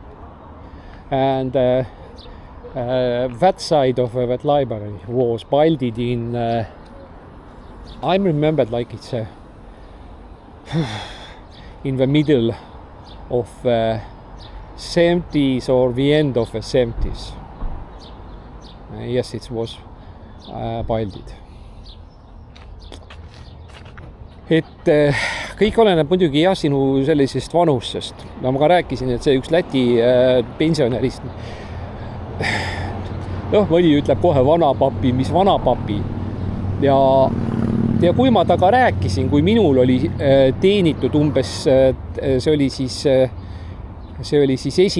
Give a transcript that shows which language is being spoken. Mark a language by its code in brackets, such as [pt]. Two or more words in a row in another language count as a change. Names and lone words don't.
[en] And that side of that library was built in, I remembered like it's in the middle of 70s or the end of the 70s. Yes, it was built. [et] Et kõik oleneb muidugi jah sinu sellisest vanusest. No ma ka rääkisin, et see üks Läti pensionärist. Mõni ütleb kohe vanapapi, mis vanapapi. Ja kui ma taga rääkisin, kui minul oli teenitud umbes, see oli siis 1.